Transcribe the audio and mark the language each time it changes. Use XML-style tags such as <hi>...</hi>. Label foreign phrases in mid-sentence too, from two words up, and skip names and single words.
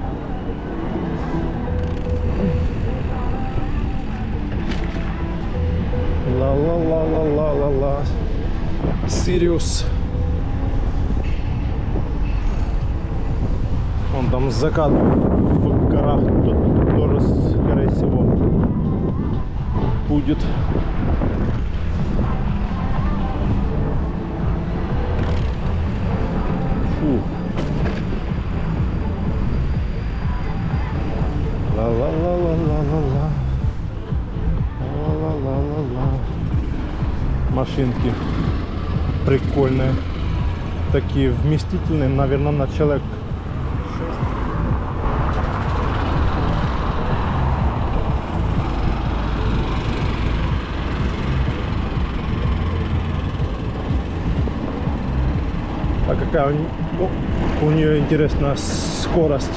<ru>Ла-ла-ла-ла-ла-ла-ла. Сириус. Вон там закат в горах, тут тоже, скорее всего, будет. Фу. Ла-ла-ла-ла-ла-ла-ла. Ла-ла-ла-ла-ла. Машинки прикольные, такие вместительные, наверное, на человек 6. А какая у нее интересная скорость?</ru>